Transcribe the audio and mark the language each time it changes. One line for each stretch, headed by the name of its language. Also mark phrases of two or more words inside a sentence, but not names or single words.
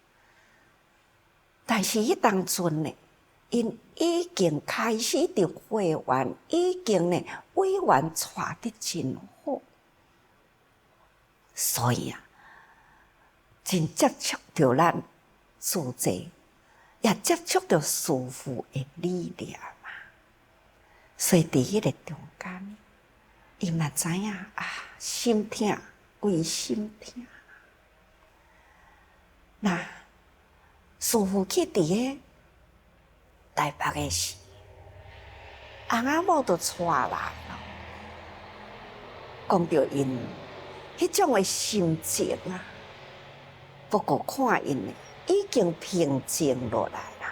Min Nan Chinese: 但是迄当阵呢，因已经开始着会员，已经呢委员带得真好，所以啊，真接触着咱自在，也接触着师父的理念嘛。所以伫迄个中间，伊嘛知影啊，心痛归心痛。那师父去伫个台北个时，翁仔某就带来咯，讲着因迄种诶心情啊，不过看因诶已经平静落来啦。